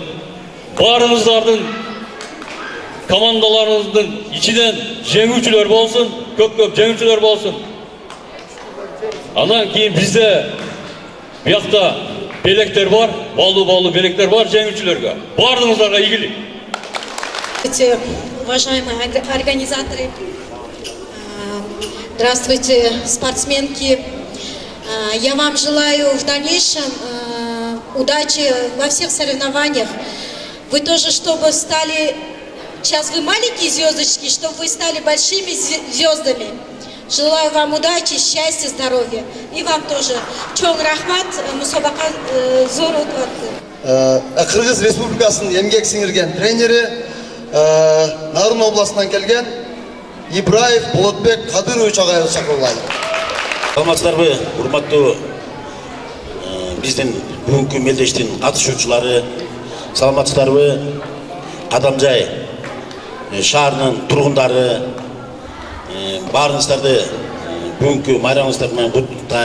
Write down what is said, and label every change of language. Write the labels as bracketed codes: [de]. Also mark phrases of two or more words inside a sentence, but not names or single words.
[ky] Барыңыздардын командаларыңыздын ичинен жеңүүчүлөр болсун, көп жеңүүчүлөр болсун. [kk] Андан кейін бизде биякта белектер бар, балуу белектер бар жеңүүчүлөргө. [ky] Бардыңыздарга ийгилик. [ru] Уважаемые организаторы, здравствуйте, спортсменки. Я вам желаю в дальнейшем удачи во всех соревнованиях. Вы тоже, чтобы стали, сейчас вы маленькие звездочки, чтобы вы стали большими звездами. Желаю вам удачи, счастья, здоровья. И вам тоже. [ky] Чоң рахмат, мусабака зор өтүп. Кыргыз Республикасынын эмгек сиңирген тренери, Нарын областынан келген Ибраев Болотбек Кадырович агайыбыз чакырылайын. Саламатсыздарбы, урматтуу биздин бүгүнкү мелдештин катышуучулары, саламатсыздарбы, Кадамжай шаарынын тургундары, баарыңыздарды бүгүнкү майрамыңыздар менен куттуктайм.